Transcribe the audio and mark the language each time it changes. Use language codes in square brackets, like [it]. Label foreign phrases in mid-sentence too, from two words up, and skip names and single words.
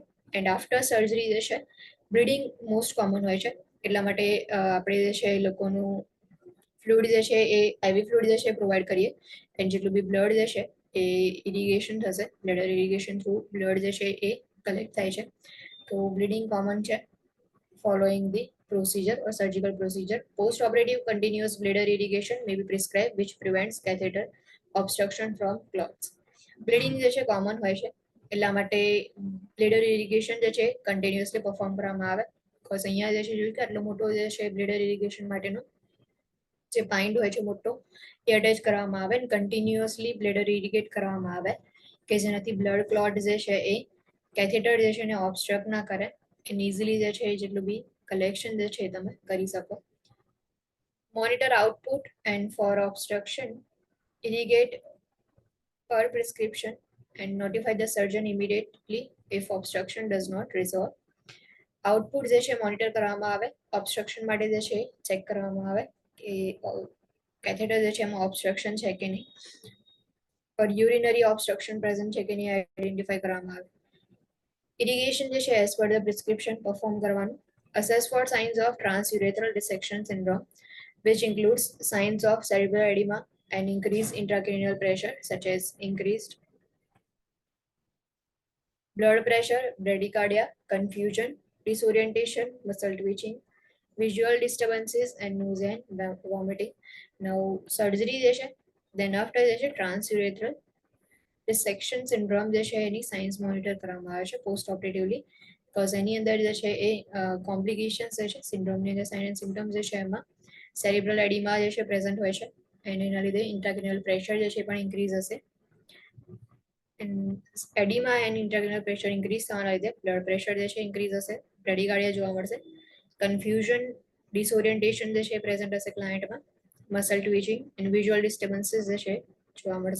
[en] and after surgery [gu] જે છે [en] bleeding most common [gu] હોય છે એટલા માટે આપણે જે છે એ લોકોનું ફ્લુઇડ જે છે એ [en] IV fluid [gu] જે છે પ્રોવાઈડ કરીએ એન્ડ જેટલું બી બ્લડ જે છે એ ઇરિગેશન થશે, [en] blood irrigation through blood [gu] જે છે એ કલેક્ટ થાય છે. તો [en] bleeding common [gu] છે [en] following the procedure or surgical procedure. Post-operative continuous bladder irrigation may be prescribed which prevents catheter obstruction from clots. [gu] બ્લીડિંગ જે છે કોમન હોય છે એટલા માટે [en] bladder irrigation [gu] જે છે [en] continuously perform [gu] કરવામાં આવે. બીકોઝ અહીંયા જે છે જોયું કે આટલો મોટો જે છે [en] bladder irrigation [gu] માટેનો જે પાઇન્ડ હોય છે મોટો એ અટેચ કરવામાં આવે અને [en] continuously bladder irrigate [gu] કરવામાં આવે કે જેનાથી [en] blood clot [gu] જે છે એ કેથેટર જે છે એને ઓબસ્ટ્રક્ટ ના કરે [en] and easily [gu] જે છે એ જેટલું બી કલેક્શન જે છે એ તમે કરી શકો. [en] monitor output and for obstruction irrigate per prescription and notify the surgeon immediately if obstruction does not resolve. [gu] આઉટપુટ જે છે મોનિટર કરવામાં આવે, ઓબસ્ટ્રક્શન માટે જે છે ચેક કરવામાં આવે કે કેથેટર જે છે એમાં ઓબસ્ટ્રક્શન છે કે નહીં, પર [en] urinary obstruction present [gu] છે કે નહીં આઈડેન્ટિફાઈ કરવામાં આવે. ઇરિગેશન જે છે [en] as per the prescription perform [gu] કરવાનું. [en] assess for signs of transurethral dissection syndrome which includes signs of cerebral edema and increased intracranial pressure such as increased blood pressure, bradycardia, confusion, disorientation, muscle twitching, visual disturbances and nausea and vomiting. Now surgery [gu] જે છે [en] then after [gu] જે છે [en] transurethral dissection syndrome [gu] જે છે એની સાઇન્સ મોનિટર કરવામાં આવે છે [en] post operatively [gu] બીકોઝ એની અંદર જે છે એ કોમ્પ્લિકેશન્સ જે છે સિન્ડ્રોમની અંદર [en] sign and symptoms [gu] જે છે એમાં [en] cerebral edema [gu] જે છે પ્રેઝન્ટ હોય છે અને એના લીધે [en] intracranial pressure [gu] જે છે પણ ઇન્ક્રીઝ હશે. [en] edema and intracranial pressure increase [gu] થવાના લીધે [en] blood pressure [gu] જે છે ઇન્ક્રીઝ હશે, બ્રેડીકાર્ડિયા જોવા મળશે, [en] confusion, disorientation [gu] જે છે પ્રેઝન્ટ હશે ક્લાયન્ટમાં, [en] muscle twitching and visual disturbances [gu] જે છે જોવા મળશે.